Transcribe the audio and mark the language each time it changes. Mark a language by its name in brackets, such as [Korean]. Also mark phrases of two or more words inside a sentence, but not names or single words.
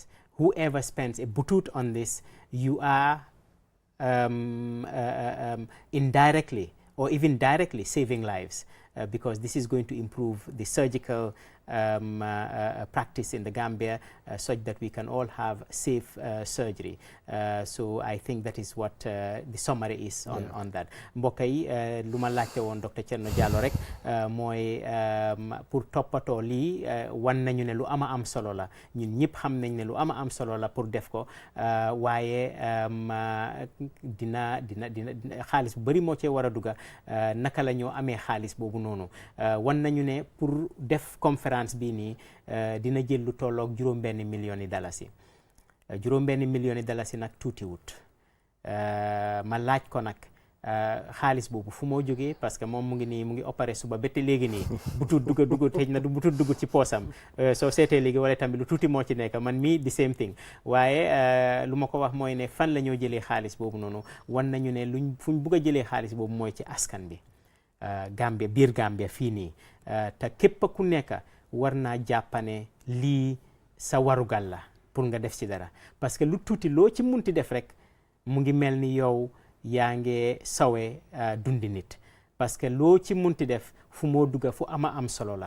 [English] Whoever spends a butut on this, you are indirectly or even directly saving lives, because this is going to improve the surgical practice in the Gambia, such that we can all have safe surgery. So I think that is what the summary is on that. [Wolof] Mbokk yi lu ma laajte woon Dr. Cherno Jallow rek mooy pour toppatoo lii wan nañu ne lu am solo la, ñun ñëpp xam nañ ne lu am solo la pour def ko, waaye dina xaalis bu bari moo cee war a dugga. Naka la ñoo amee xaalis boobu noonu, wan nañu ne pour def conférence bi nii dina jël lu tolloog $1 million. $1 million nag tuuti wut. Ma laaj ko nag xaalis boobu fu moo jógee, parce que moom mu ngi opéré suba bette léegi nii butut dugg xëj na du butut dugg ci poosam, soo seetee léegi wala tamit lu tuuti moo ci nekk, man mii [English] the same thing. [Wolof] Waaye lu ma ko wax mooy ne fan la ñoo jëlee xaalis boobu noonu, wan nañu ne fuñ bugg a jëlee xaalis boobu mooy ci askan bi, Gambia, biir Gambia fii nii. Te képp ku nekk war naa jàppane lii sa warugal la pour nga def ci dara, parce que lu tuuti loo ci munti def rek mu ngi mel ni yow yaa ngi sawe dundi nit, parce que loo ci munti def fu moo dugga fu am solo la.